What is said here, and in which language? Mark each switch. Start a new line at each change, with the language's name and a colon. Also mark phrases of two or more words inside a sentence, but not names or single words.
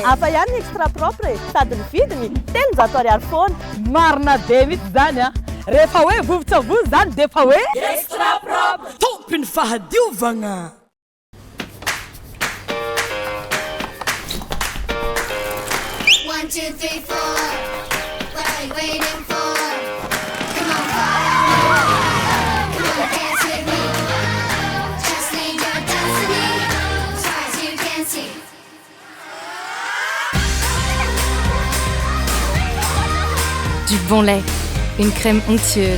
Malagasy: Afa ihany
French: extra propre
Malagasy: sady ny vidiny 300 ariary foana. Marina be mihitsy zany rehefa hoe vovo-tsavony zany dia efa hoe
French: extra propre
Malagasy: tompiny fahadiovagna.
English: 1, 2, 3, 4. What are you waiting for? Come on, follow me. Come on, dance with me. Just lead your destiny as far as you can see.
French: Du bon lait, une crème onctueuse.